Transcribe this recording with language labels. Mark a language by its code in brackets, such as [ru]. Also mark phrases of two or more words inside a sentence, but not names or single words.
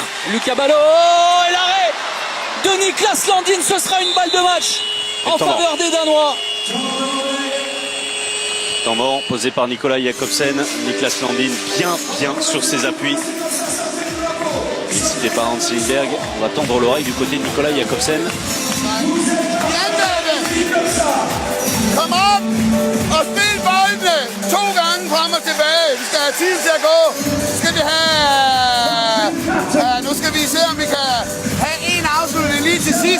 [fr] Lucas Ballot et l'arrêt de Niklas Landin. Ce sera une balle de match en faveur des Danois. Temps mort posé par Nicolas Jakobsen. Niklas Landin bien sur ses appuis. Félicité par Hans Lindberg. On va tendre l'oreille du côté de Nicolas Jakobsen. [da] Kom op og spil boldene 2 gange frem og tilbage. Vi skal have tid til at gå. Nu skal vi se, om vi kan have en afslutning lige til sidst.